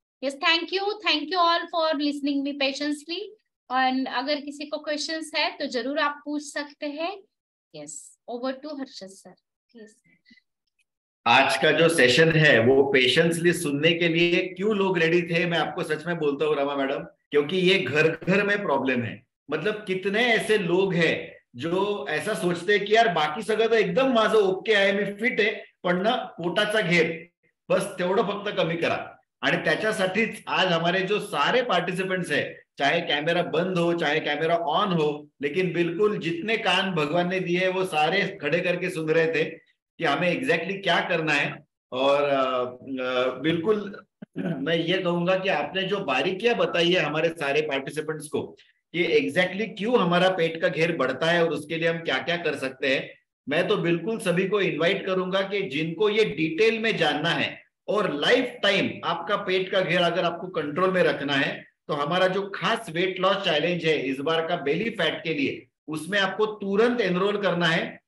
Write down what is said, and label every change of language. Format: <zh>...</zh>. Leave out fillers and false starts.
<en>Yes, thank you all for listening me patiently.</en> <hi>और अगर किसी को क्वेश्चंस है तो जरूर आप पूछ सकते हैं।</hi> <en>Yes, over to Harshad sir please.</en> <hi>आज का जो सेशन है वो पेशेंसली सुनने के लिए क्यों लोग रेडी थे, मैं आपको सच में बोलता हूँ रमा मैडम, क्योंकि ये घर घर में प्रॉब्लम है। मतलब कितने ऐसे लोग हैं जो ऐसा सोचते हैं कि यार</hi> <mr>बाकी सगळं तर एकदम माझं ओके आहे, मी फिट आहे, पण ना पोटाचा घेर बस तेवढं फक्त कमी करा। आणि त्याच्यासाठीच आज</mr> <hi>हमारे जो सारे पार्टिसिपेंट्स है, चाहे कैमरा बंद हो चाहे कैमरा ऑन हो, लेकिन बिल्कुल जितने कान भगवान ने दिए वो सारे खड़े करके सुन रहे थे कि हमें एग्जैक्टली क्या करना है। और बिल्कुल मैं ये कहूंगा कि आपने जो बारीकियां बताई है हमारे सारे पार्टिसिपेंट्स को कि एग्जैक्टली क्यों हमारा पेट का घेर बढ़ता है और उसके लिए हम क्या क्या कर सकते हैं, मैं तो बिल्कुल सभी को इनवाइट करूंगा कि जिनको ये डिटेल में जानना है और लाइफ टाइम आपका पेट का घेर अगर आपको कंट्रोल में रखना है, तो हमारा जो खास वेट लॉस चैलेंज है इस बार का बेली फैट के लिए, उसमें आपको तुरंत एनरोल करना है।</hi>